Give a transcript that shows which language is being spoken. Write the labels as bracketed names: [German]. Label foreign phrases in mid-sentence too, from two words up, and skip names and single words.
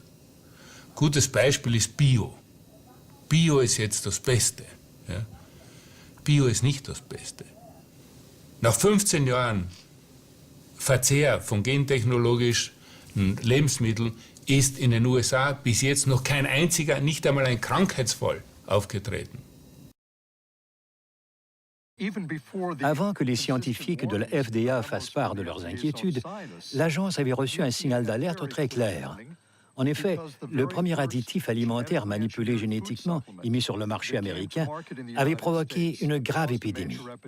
[German] Gutes Beispiel ist Bio. Bio ist jetzt das Beste. Ja? Bio ist nicht das Beste. Nach 15 Jahren Verzehr von gentechnologischen Lebensmitteln ist in den USA bis jetzt noch kein einziger, nicht einmal ein Krankheitsfall aufgetreten. [French] Avant que les scientifiques de la FDA fassent part de leurs inquiétudes, l'agence avait reçu un signal d'alerte très clair. En effet, le premier additif alimentaire manipulé génétiquement et mis sur le marché américain avait provoqué une grave épidémie.